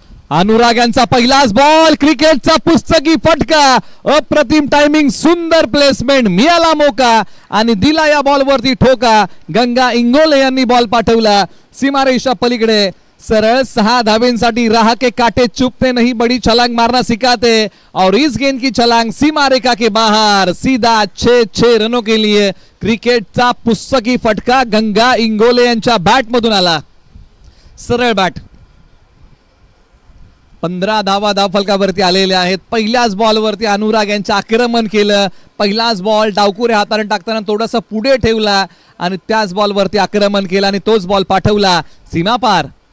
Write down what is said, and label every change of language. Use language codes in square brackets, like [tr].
[mr] अनुराग यांचा पहिलाच बॉल, क्रिकेटचा पुस्तकी फटका, अप्रतिम टायमिंग, सुंदर प्लेसमेंट, मिळाला मोका आणि दिला या बॉलवरती ठोका. गंगा इंगोले यांनी बॉल पाठवला सीमारेषा पलीकडे. सरळ 6 धावेंसाठी [hi] राह के काटे चुपते नहीं, बड़ी छलांग मारना सिखाते और इस गेंद की छलांग सीमा रेखा के बाहर, सीधा 6 रनों के लिए. [mr] क्रिकेटचा पुस्तकी फटका गंगा इंगोले यांच्या बॅट मधून आला. सरळ बॅट. 15 धावा धावफलकावरती आलेले आहेत. पहिल्याच बॉलवरती अनुराग यांचं आक्रमण केलं. पहिलाच बॉल डावकुरे हाताने टाकताना थोडासा पुढे ठेवला आणि त्याच बॉलवरती आक्रमण केलं आणि तोच बॉल पाठवला सीमा पार.